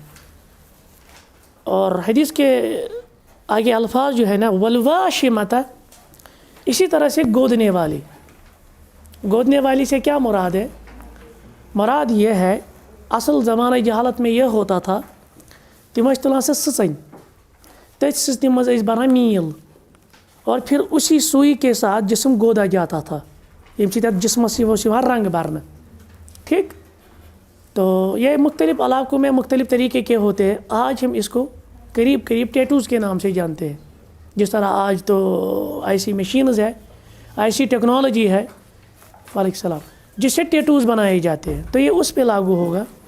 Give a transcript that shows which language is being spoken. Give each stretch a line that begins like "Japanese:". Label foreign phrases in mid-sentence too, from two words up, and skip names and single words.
Urdu: اور حدیث کے آگے الفاظ جو ہے نا والواشمۃ، اسی طرح سے گودنے والی. گودنے والی سے کیا مراد ہے؟ مراد یہ ہے اصل زمانہ جہالت میں یہ ہوتا تھا
Kashmiri: تم تلان سے سٕژنۍ، تٔتھۍ سٕژنہِ منٛز ٲسۍ بَران میٖل
Urdu: اور پھر اسی سوئی کے ساتھ جسم گودا جاتا تھا،
Kashmiri: ییٚمہِ سۭتۍ اَتھ جسمس اوس یِوان رنگ بھرنہٕ.
Urdu: ٹھیک. تو یہ مختلف علاقوں میں مختلف طریقے کے ہوتے ہیں. آج ہم اس کو قریب قریب ٹیٹوز کے نام سے جانتے ہیں. جس طرح آج تو ایسی مشینز ہے، ایسی ٹیکنالوجی ہے
Arabic: وعلیکم السلام
Urdu: جس سے ٹیٹوز بنائے جاتے ہیں، تو یہ اس پہ لاگو ہوگا.